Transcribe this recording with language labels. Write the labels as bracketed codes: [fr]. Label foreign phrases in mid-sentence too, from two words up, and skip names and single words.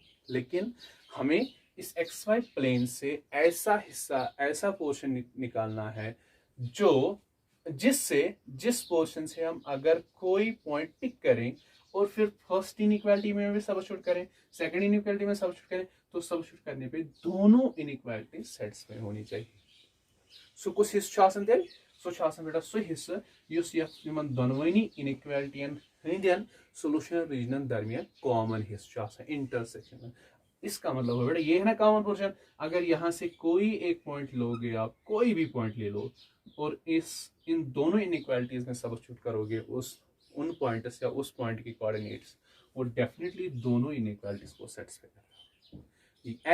[hi] लेकिन हमें इस [en] x y plane [hi] से ऐसा हिस्सा, ऐसा पोर्शन निकालना है जो जिस पोर्शन से हम अगर कोई पॉइंट पिक करें और फिर [en] first inequality [hi] में भी सब्स्टिट्यूट करें, [en] second inequality [hi] में सब्स्टिट्यूट करें, तो सब्स्टिट्यूट करने पे दोनों इनइक्वालिटी सेटिस्फाई होनी चाहिए। [ks] سو کُچھ حصہ آسن تیلہ سو آسن بیٹا سو حصہ یُس یمن دۄنوٕنی اِنایکوالٹیین ہندن سولیوشن ریجنن درمیان کامن حصہ آسن انٹرسیکشن. [hi] इसका मतलब है बेटा ये है ना [en] common portion, [hi] अगर यहाँ से कोई एक पॉइंट लोगे आप, कोई भी पॉइंट ले लो और इन दोनों इनइक्वालिटीज में सब्स्टिट्यूट करोगे उन पॉइंट्स या उस पॉइंट की कोऑर्डिनेट्स, वो डेफिनेटली दोनों इनइक्वालिटीज को सेटिस्फाई करेगा।